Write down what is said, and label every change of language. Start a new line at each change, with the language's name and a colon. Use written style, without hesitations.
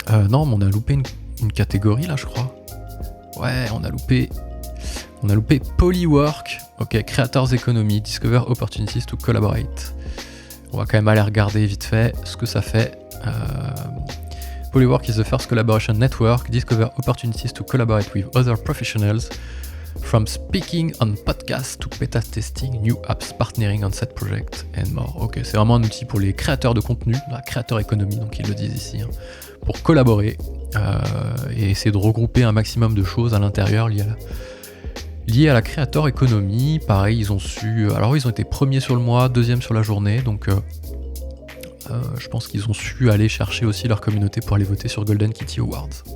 French: Non, mais on a loupé une catégorie là je crois. Ouais, on a loupé Polywork, ok, Creators Economy,
English: Discover Opportunities to Collaborate.
French: On va quand même aller regarder vite fait ce que ça fait.
English: Polywork is the first collaboration network, discover opportunities to collaborate with other professionals, from speaking on podcasts to beta testing new apps, partnering on set project and more.
French: Ok, c'est vraiment un outil pour les créateurs de contenu, la Creator Economy, donc ils le disent ici, hein, pour collaborer et essayer de regrouper un maximum de choses à l'intérieur liées à la Creator Economy. Pareil, ils ont été premiers sur le mois, deuxième sur la journée, donc je pense qu'ils ont su aller chercher aussi leur communauté pour aller voter sur Golden Kitty Awards.